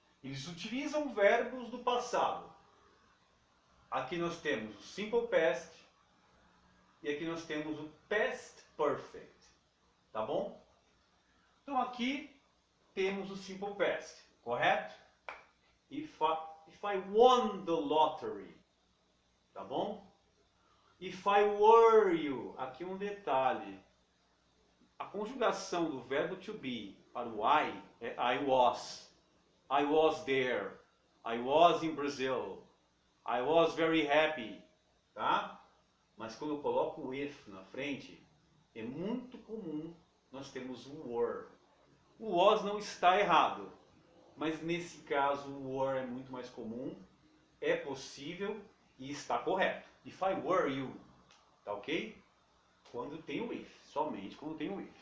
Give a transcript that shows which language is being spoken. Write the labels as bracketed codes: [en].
[pt] Eles utilizam verbos do passado. Aqui nós temos o Simple Past e aqui nós temos o Past Perfect, tá bom? Então aqui temos o Simple Past, correto? [en] If I won the lottery, tá bom? If I were you, [pt] aqui um detalhe. A conjugação do verbo [en] to be para o I é I was there, I was in Brazil, I was very happy, tá? [pt] Mas quando eu coloco o if na frente, é muito comum nós termos o were. O was não está errado, mas nesse caso o were é muito mais comum, é possível e está correto. [en] If I were you, [pt] tá ok? Quando tem o if, somente quando tem o if.